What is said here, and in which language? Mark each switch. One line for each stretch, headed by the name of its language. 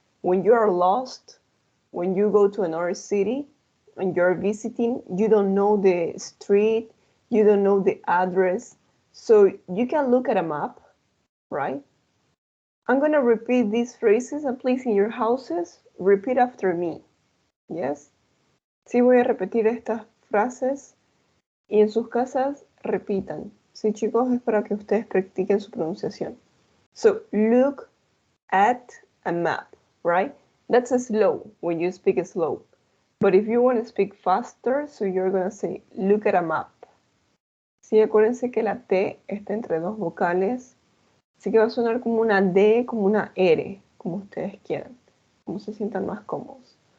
English: When you are lost, when you go to another city and you're visiting, you don't know the street, you don't know the address, so you can look at a map, right? I'm gonna repeat these phrases and please in your houses, repeat after me. Yes?
Spanish: Sí voy a repetir estas frases y en sus casas repitan. Sí, chicos, es para que ustedes practiquen su pronunciación.
English: So, look at a map, right? That's a slow when you speak slow. But if you want to speak faster, so you're going to say, look at a map.
Spanish: Sí, acuérdense que la T está entre dos vocales. Así que va a sonar como una D, como una R, como ustedes quieran. Como se sientan más cómodos.